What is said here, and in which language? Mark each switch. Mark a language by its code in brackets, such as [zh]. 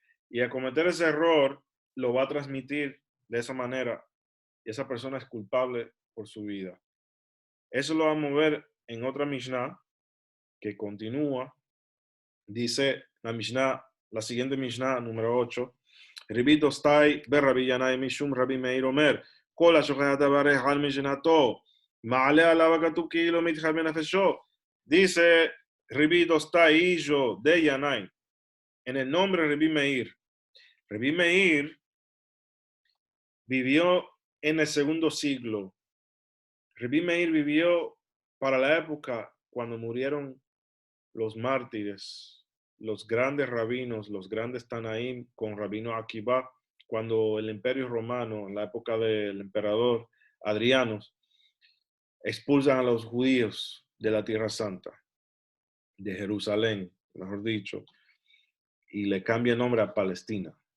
[es] Y al cometer ese error, lo va a transmitir de esa manera y esa persona es culpable por su vida. Eso lo vamos a ver en otra Mishnah que continúa. Dice la Mishnah, la siguiente Mishnah, número 8. [he] ריבית דוסטאי ברבי ינאי משום רבי מאיר אומר, כל השוכח דבריך על משנתו, מעלה עליו הכתוב כאילו מתחייב בנפשו. [es] Dice Rabbi Dostai, hijo de Yanai, en el nombre de Rabbi Meir. Rabbi Meir vivió en el segundo siglo. Rabbi Meir vivió para la época cuando murieron los mártires, los grandes rabinos, los grandes Tanaim con Rabino Akiba, cuando el Imperio Romano, en la época del emperador Adriano, expulsan a los judíos de la Tierra Santa, de Jerusalén, mejor dicho, y le cambia el nombre a Palestina,